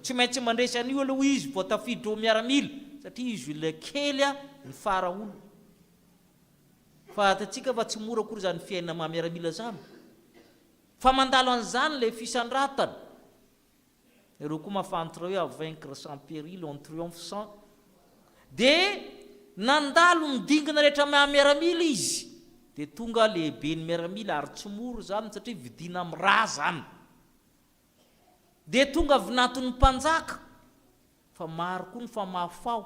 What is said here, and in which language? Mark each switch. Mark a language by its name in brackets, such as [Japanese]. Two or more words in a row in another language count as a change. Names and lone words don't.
[Malagasy] Tsy maintsy mandresy an'io aloha izy vao tafiditra ho miaramila satria izy le kely ny faraolo. Fatatsika fa tsy mora koa zany fiainana maha-miaramila zany. Fa mandalo an'izany le fisandratana. Ireo koa mahafantatra hoe [French] à vaincre sans péril on triomphe sans. [Malagasy] Dia nandalo midingana rehetra maha-miaramila izy. Dia tonga lehibe ny miaramila ary tsy mora zany satria vidina amin'ny raha zany. Dia tonga vinaton'ny mpanjaka fa maro koa ny famafao.